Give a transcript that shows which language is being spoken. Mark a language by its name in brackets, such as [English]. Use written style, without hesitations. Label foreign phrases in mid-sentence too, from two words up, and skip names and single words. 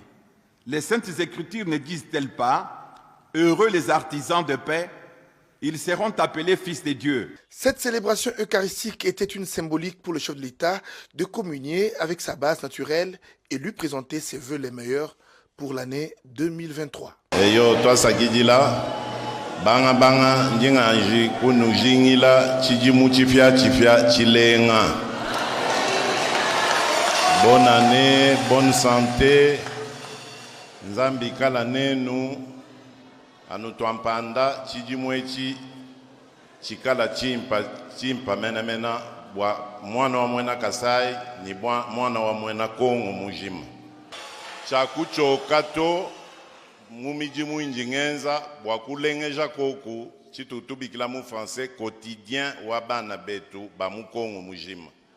[French] Les Saintes Écritures ne disent-elles pas « Heureux les artisans de paix » ils seront appelés fils de Dieu. Cette célébration eucharistique était une symbolique pour le chef de l'État de communier avec sa base naturelle et lui présenter ses vœux les meilleurs pour l'année 2023. [Luba-Lulua] Eyo toi sakidila banga banga njinganji kunu jingila chijimu chifia chilenga. [French] Bonne année, bonne santé. [Luba-Lulua] Nzambi kala nenu anutuampanda chijimwechi chikala chimpa mena bwa mwana wa mwena Kasai ni mwana wa mwena Kongo mujima chakucho kato mumiji mwinji ngenza bwa kulengeja koku chitutubikila mu [French] français quotidien [Luba-Lulua] wa bana betu ba mu Kongo mujima